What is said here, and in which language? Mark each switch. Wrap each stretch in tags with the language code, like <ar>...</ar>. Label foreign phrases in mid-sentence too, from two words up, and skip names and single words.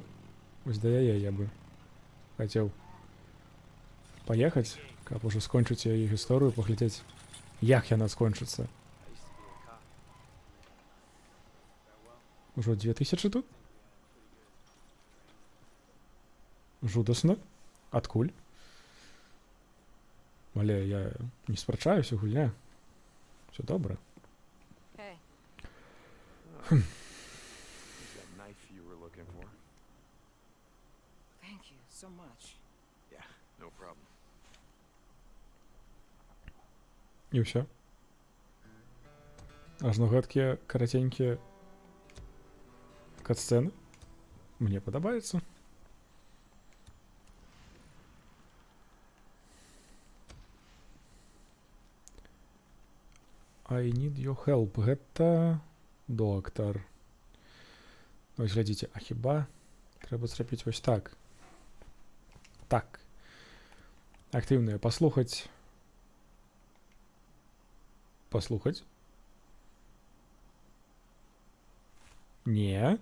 <be>Вось да яе я бы хацеў паехаць, каб ужо скончыць яе гісторыю, паглядзець, як яна скончыцца. Ужо 2000 тут? Жудасна. Адкуль? Але я не спрачаюся, гульня. Все добра.</be> <en>Hey. Is that knife you were looking for? Thank you so much. Yeah, no problem.</en> <be>І ўсё. Ажно гэткія караценькія кат-сцэны. Мне падабаецца.</be> <en>I need your help.</en> <be>Гэта доктар. Вось глядзіце, а хіба трэба зрабіць вось так. Так. Актыўныя паслухаць. Паслухаць. Не.</be>